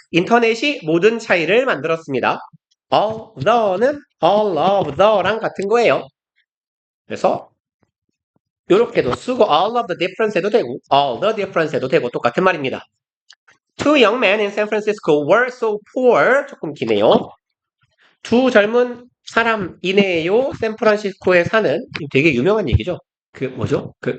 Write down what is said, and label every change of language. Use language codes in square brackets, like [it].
[ko] 인터넷이 모든 차이를 만들었습니다. [en] all the [ko] 는 [en] all of the [ko] 랑 같은 거예요. 그래서 이렇게도 쓰고 [en] all of the difference [ko] 해도 되고 [en] all the difference [ko] 해도 되고 똑같은 말입니다. [en] Two young men in San Francisco were so poor. [ko] 조금 기네요. 두 젊은 사람이네요. 샌프란시스코에 사는 되게 유명한 얘기죠. 뭐죠?